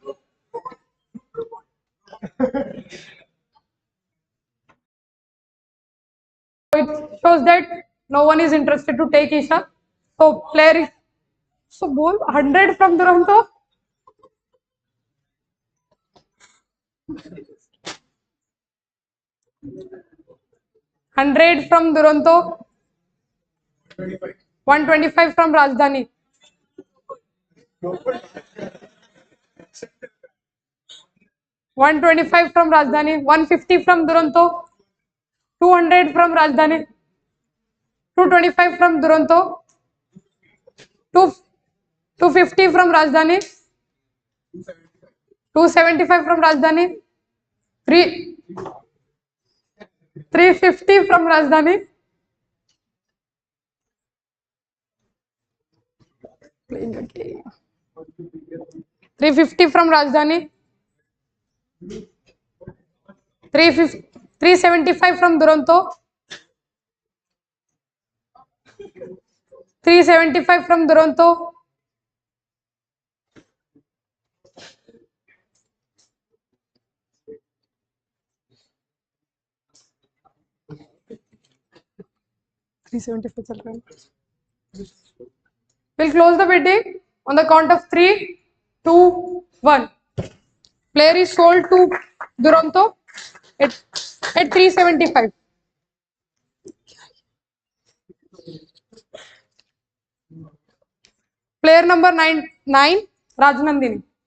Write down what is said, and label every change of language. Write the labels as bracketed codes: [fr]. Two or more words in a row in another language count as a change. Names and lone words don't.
[en] It shows that no one is interested to take Isha. So player is, so ball 100 from Duranto. 100 from Duranto. 125 from Rajdhani. 125 from Rajdhani. 150 from Duranto. 200 from Rajdhani. 225 from Duranto. 250 from Rajdhani. 275 from Rajdhani. 350 from Rajdhani. Playing a game. 350 from Rajdhani. 375 from Duranto. 375 from Duranto. [hi] 375 चल रहा है. [en] We'll close the bidding on the count of 3, 2, 1. Player is sold to Duranto at 375. Player number 9, Rajnandini.